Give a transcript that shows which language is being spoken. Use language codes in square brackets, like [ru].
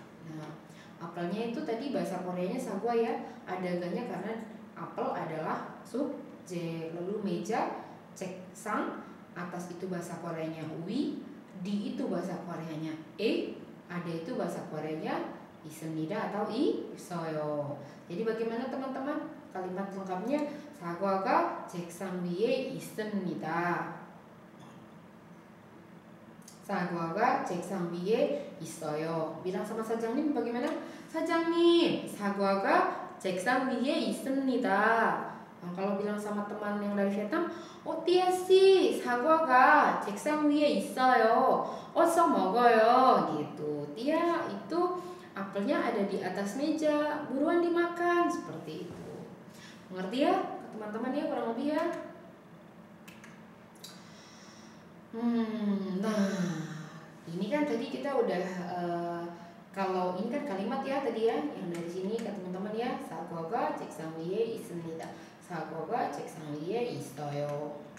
[id] Nah, apelnya itu tadi bahasa Koreanya sagwa ya, ada ganya karena apel adalah subjek. Lalu meja, ceksang, atas itu bahasa Koreanya wi, di itu bahasa Koreanya ada itu bahasa Koreanya 있습니다 atau 있어요. Jadi bagaimana teman-teman kalimat lengkapnya? [ko] 사과가 책상 위에 있습니다. 사과가 책상 위에 있어요. [id] Bilang sama 사장님 bagaimana? [ko] 사장님, 사과가 책상 위에 있습니다. [id] Nah, kalau bilang sama teman yang dari Vietnam, tia sih, [ko] 사과가 책상 위에 있어요. 어서 먹어요. [id] Gitu. Tia itu apelnya ada di atas meja, buruan dimakan, seperti itu. Mengerti ya teman-teman ya, kurang lebih ya. Nah, ini kan tadi kita udah kalau ini kan kalimat ya tadi ya, yang dari sini ke teman-teman ya, [ko] 사과가 책상 위에 있습니다. 사과가 책상 위에 있어요.